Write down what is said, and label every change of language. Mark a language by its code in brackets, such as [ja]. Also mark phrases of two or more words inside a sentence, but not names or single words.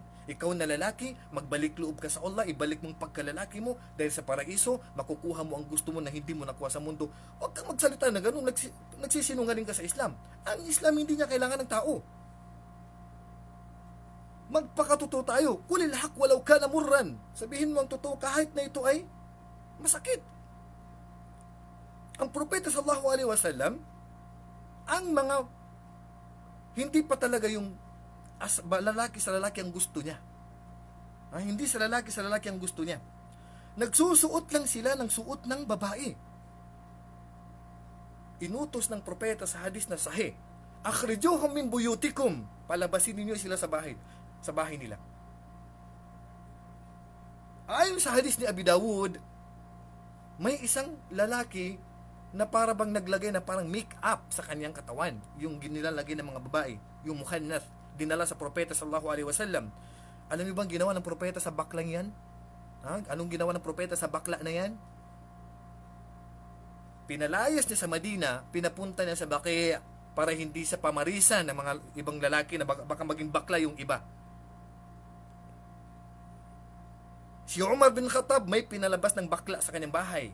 [tl] Ikaw na lalaki, magbalik loob ka sa Allah, ibalik mong pagkalalaki mo dahil sa paraiso, makukuha mo ang gusto mo na hindi mo nakuha sa mundo. Huwag kang magsalita na ganun, nagsisinungaling ka sa Islam. Ang Islam hindi niya kailangan ng tao. Magpakatotoo tayo. [ar] قل الحق ولو كان مرا. [tl] Sabihin mo ang totoo kahit na ito ay masakit. Ang propeta [ar] صلى الله عليه وسلم, [tl] ang mga hindi pa talaga yung lalaki sa lalaki ang gusto niya. Hindi sa lalaki ang gusto niya. Nagsusuot lang sila ng suot ng babae. Inutos ng propeta sa hadis na sahih, [ar] أخرجوهم من بيوتكم, [tl] palabasin ninyo sila sa bahay nila. Ayon sa hadis ni Abi Dawud, may isang lalaki na para bang naglagay na parang make-up sa kanyang katawan, yung ginilalagay ng mga babae, yung mukhannath, dinala sa propeta [ar] صلى الله عليه وسلم. [tl] Alam niyo bang ginawa ng propeta sa baklang yan? Anong ginawa ng propeta sa bakla na yan? Pinalayas niya sa Madina, pinapunta niya sa Baqi' para hindi sa pamarisan ng mga ibang lalaki na baka maging bakla yung iba. Si Umar bin Khattab may pinalabas ng bakla sa kanyang bahay.